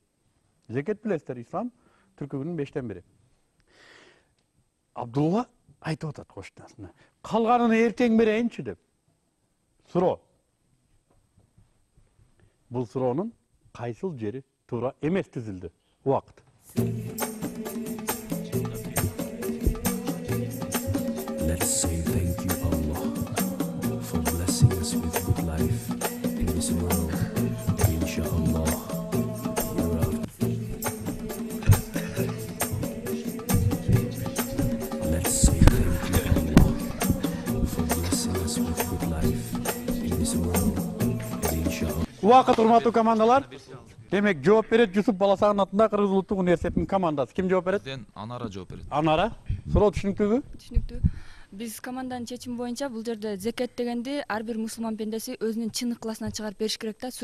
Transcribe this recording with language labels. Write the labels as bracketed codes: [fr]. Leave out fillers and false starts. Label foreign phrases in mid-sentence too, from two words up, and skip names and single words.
[ky] Зекет билесиздер, ислам түркүнүн 5тен бири. Абдулла айтып атат кошунасына. Калганын эртең берейинчи деп. Суроо. Бул суроонун кайсыл жери туура эмес түзүлдү? Убакыт. [en] Let's say thank you, Allah, for blessing us with good life in this world. [ar] إن شاء الله, [en] hereafter. Let's say thank you, Allah, for blessing us with good life in this world. [ar] إن شاء الله. [ky] Убакыт, урматтуу командалар. Демек, жооп берет Жусуп Баласагын атындагы Кыргыз улуттук университетинин командасы. Ким жооп берет? Анара жооп берет. Анара. Суроо түшүнүктүүбү? Түшүнүктүү. Биз команданын чечими боюнча бул жерде зекет дегенди ар бир мусулман пендеси өзүнүн чын ыкласынан чыгарып бериш керек да.